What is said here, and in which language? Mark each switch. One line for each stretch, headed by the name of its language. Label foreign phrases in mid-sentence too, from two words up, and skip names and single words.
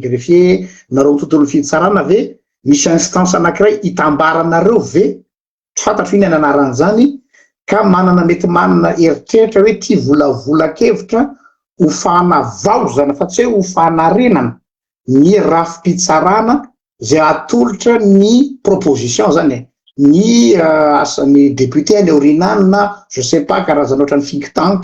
Malagasy: greffier nareo tontolo fitsarana ve misy instance anankiray hitambaranareo ve tsy fantatro iny anaran'izany ka mety manana eritreritra hoe ty volavolakevitra ho fanavaozana fa tsy hoe ho fanarenana ny rafi-pitsarana zay atolotra ny proposition zany ny asan'ny député any orinany na
French: je sais pas
Malagasy: karazana ohatran'ny
English: think tank